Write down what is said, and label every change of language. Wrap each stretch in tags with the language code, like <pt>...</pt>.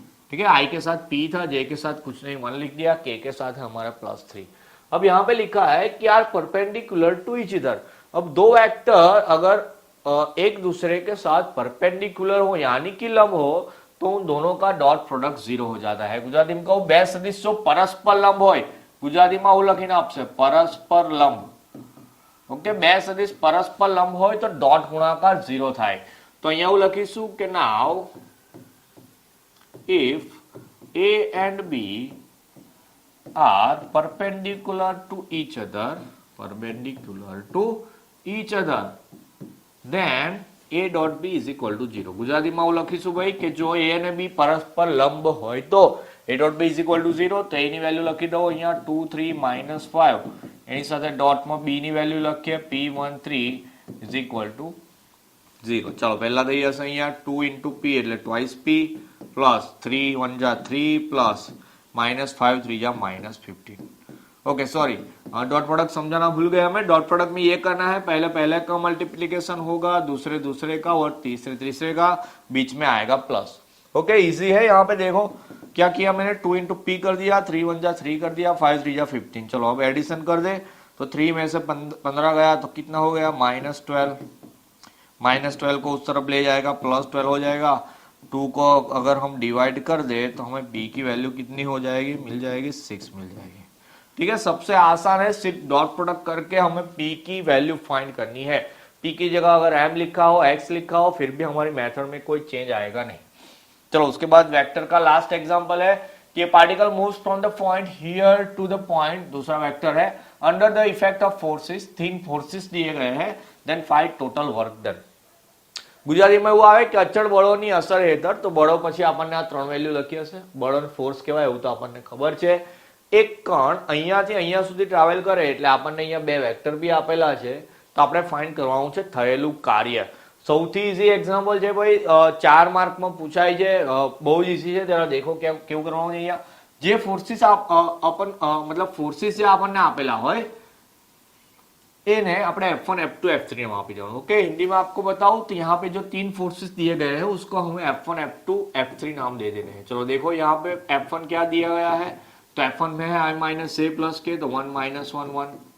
<hi>ठीक है, आई के साथ P था, जे के साथ कुछ नहीं 1 लिख दिया, के साथ है हमारा +3। अब यहाँ पे लिखा है कि are perpendicular to each other. अब दो वेक्टर अगर एक दूसरे के साथ परपेंडिकुलर हो यानी कि लंब हो तो उन दोनों का डॉट प्रोडक्ट 0 हो जाता है। गुजराती में कहूं</hi> <gu>બે સદિશ જો પરસ્પર લંબ હોય, ગુજરાતીમાં આવું લખીને આપશે પરસ્પર લંબ। ઓકે, બે સદિશ પરસ્પર લંબ હોય તો ડોટ ગુણાકાર 0 થાય। તો અહીંયા એવું લખીશું કે</gu> <en>Now if a and b are perpendicular to each other then a dot b is equal to 0।</en> <gu>ગુજરાતીમાં હું લખીશું ભાઈ કે જો a અને b પરસ્પર લંબ હોય તો a dot b is equal to 0, તો a ની વેલ્યુ લખી દો અહીંયા 2 3 -5, એની સાથે ડોટમાં b ની વેલ્યુ લખીએ P1 3 is equal to 0। ચલો પહેલા થઈ જશે અહીંયા 2 into p એટલે twice p પ્લસ 3 1 जा 3 પ્લસ -5 3 जा -15।</gu> <hi>ओके सॉरी, डॉट प्रोडक्ट समझाना भूल गए हमें। डॉट प्रोडक्ट में ये करना है, पहले का मल्टीप्लीकेशन होगा, दूसरे का और तीसरे का, बीच में आएगा प्लस। ओके, इजी है। यहाँ पे देखो क्या किया मैंने, 2 into p कर दिया, 3 1 जा 3 कर दिया, 5 3 जा 15। चलो अब एडिशन कर दे, तो 3 में से 15 गया तो कितना हो गया -12। -12 को उस तरफ ले जाएगा, +12 हो जाएगा। 2 को अगर हम डिवाइड कर दे तो हमें b की वैल्यू कितनी हो जाएगी, मिल जाएगी 6 मिल जाएगी। ठीक है, सबसे आसान है, सिर्फ डॉट प्रोडक्ट करके हमें p की वैल्यू फाइंड करनी है। p की जगह अगर m लिखा हो, x लिखा हो, फिर भी हमारी मेथड में कोई चेंज आएगा नहीं। चलो उसके बाद वेक्टर का लास्ट एग्जांपल है कि</hi> <en>particle moves from the point</en> <hi>here to the point, दूसरा वेक्टर है,</hi> <en>under the effect of forces,</en> <hi>3 forces दिए गए हैं,</hi> <en>Then find total work done.</en> <gu>ગુજરાતીમાં એવું આવે કે અચળ બળોની અસર હેઠળ, તો બળો પછી આપણને આ 3 વેલ્યુ લખી હશે, બળોને ફોર્સ કહેવાય એવું તો આપણને ખબર છે। એક કણ અહીંયાથી અહીંયા સુધી ટ્રાવેલ કરે એટલે આપણને અહીંયા બે વેક્ટર બી આપેલા છે, તો આપણે ફાઇન્ડ કરવાનું છે થયેલું કાર્ય। સૌથી ઇઝી એક્ઝામ્પલ છે ભાઈ, 4 માર્કમાં પૂછાય છે, બહુ જ ઇઝી છે। જરા દેખો કેવું કરવાનું છે। અહીંયા જે ફોર્સિસ मतलब फोर्सिस જે આપણને આપેલા હોય ने अपने F1 F2 F3 में आपी देवानुं।</gu> <hi>ओके, हिंदी में आपको बताऊं तो यहाँ पे जो तीन फोर्सेस दिए गए हैं उसको हमें F1 F2 F3 नाम दे देने हैं। चलो देखो यहाँ पे F1 क्या दिया गया है, तो F1 में है I माइनस ए प्लस के, तो 1 माइनस 1 1।</hi>